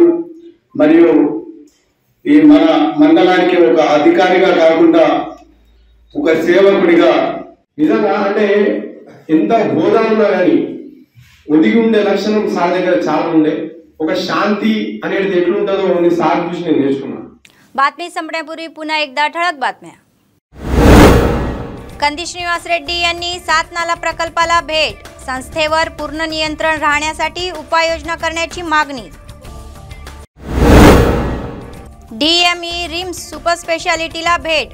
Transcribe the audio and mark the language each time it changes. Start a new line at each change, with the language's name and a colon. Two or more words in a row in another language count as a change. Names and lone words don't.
Telugu: మరియు ఈ మన మండలానికి ఒక అధికారిగా కాకుండా ఒక సేవకుడిగా నిజంగా అంటే ఎంత హోదా ఉన్నా కానీ ఒదిగి ఉండే లక్షణం సార్ దగ్గర చాలా ఉండే. ఒక శాంతి అనేది ఎట్లుంటుందో సార్ చూసి నేను నేర్చుకున్నాను.
Marathi: बातमी संपण्यापूर्वी पुन्हा एकदा ठळक बातम्या. कंदी श्रीनिवास रेड्डी यांनी 7 नाला प्रकल्पाला भेट. संस्थेवर पूर्ण नियंत्रण राहण्यासाठी उपाययोजना करण्याची मागणी. डीएमई रिम्स सुपर स्पेशालिटीला भेट.